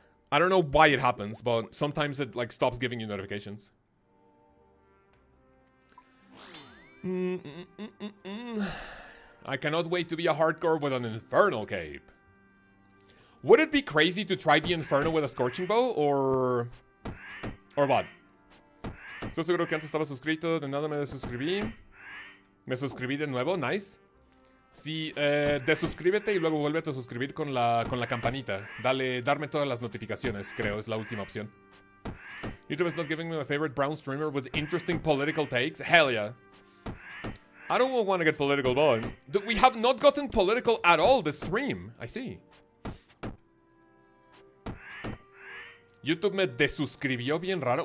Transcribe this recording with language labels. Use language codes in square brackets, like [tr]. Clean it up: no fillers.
[en] I don't know why it happens, but sometimes it, like, stops giving you notifications. I cannot wait to be a hardcore with an Inferno cape. Would it be crazy to try the Inferno with a Scorching Bow, or what? [es] Estoy seguro que antes estaba suscrito, de nada me desuscribí. Me suscribí de nuevo, nice. Sí, desuscríbete y luego vuélvete a suscribir con la campanita. Darme todas las notificaciones, creo, es la última opción. [en] YouTube is not giving me my favorite brown streamer with interesting political takes. Hell yeah. I don't want to get political, but we have not gotten political at all this stream. I see. [es] YouTube me desuscribió bien raro.